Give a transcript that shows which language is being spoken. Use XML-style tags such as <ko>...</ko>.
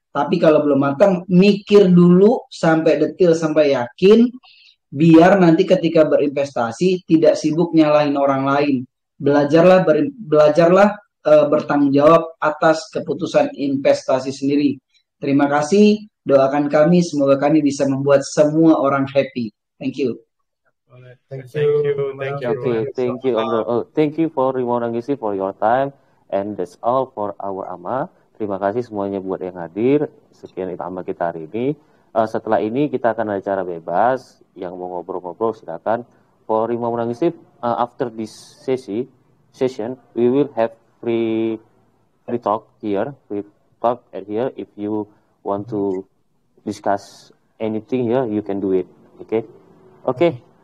<id>Tapi kalau belum matang, mikir dulu sampai detil, sampai yakin, biar nanti ketika berinvestasi tidak sibuk nyalahin orang lain. Belajarlah bertanggung jawab atas keputusan investasi sendiri. Terima kasih, doakan kami, semoga kami bisa membuat semua orang happy.</id> <en>Thank you. Thank you. Okay, thank you. Thank you for Rimau Nangis for your time, and that's all for our AMA.</en> <id>Terima kasih semuanya buat yang hadir. Sekian itu AMA kita hari ini. Setelah ini kita akan ada acara bebas. Yang mau ngobrol-ngobrol silakan.</id> <en>For Rimau Nangis, after this session, we will have free talk here. If you want to discuss anything here, you can do it. Okay.</en>